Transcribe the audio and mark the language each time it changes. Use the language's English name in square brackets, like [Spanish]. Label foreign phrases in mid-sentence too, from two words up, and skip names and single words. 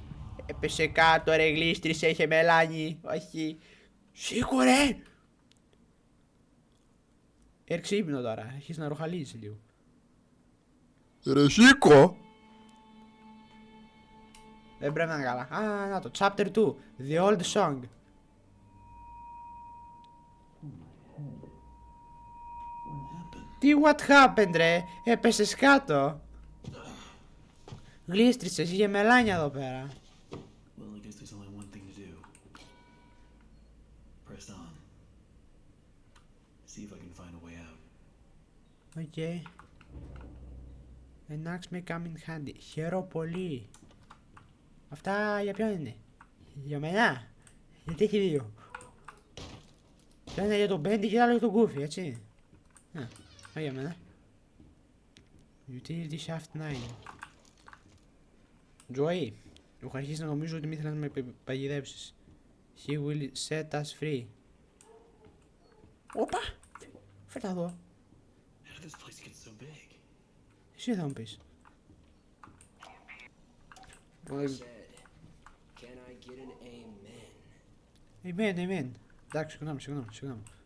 [Greek] Έπεσε κάτω ρε, γλίστρισε, είχε μελάνι. Όχι. Σήκω ρε. Έρξε ύπνο τώρα, έχεις να ροχαλίζεις λίγο. Ρε σήκω. Δεν πρέπει να είναι καλά. Α, να το, [English] chapter 2, The Old Song. Τι what happened ρε, [Greek] έπεσες κάτω. Γλίστρισες, είχε μελάνια εδώ πέρα. Οκ. [English] An axe may come in handy. [Greek] Χαίρομαι πολύ. Αυτά για ποιον είναι? Για μένα? Γιατί έχει δύο? Το ένα για τον Μπέντι και το άλλο για τον Goofy, έτσι. Α, για μένα. Utility Shaft 9. Joey, έχω αρχίσει να νομίζω ότι μη ήθελα να με παγιδεύσεις. [English] He will set us free. [Greek] Όπα! Φέρτα εδώ. Εσύ θα μου πεις. Amen. Εντάξει, συγγνώμη.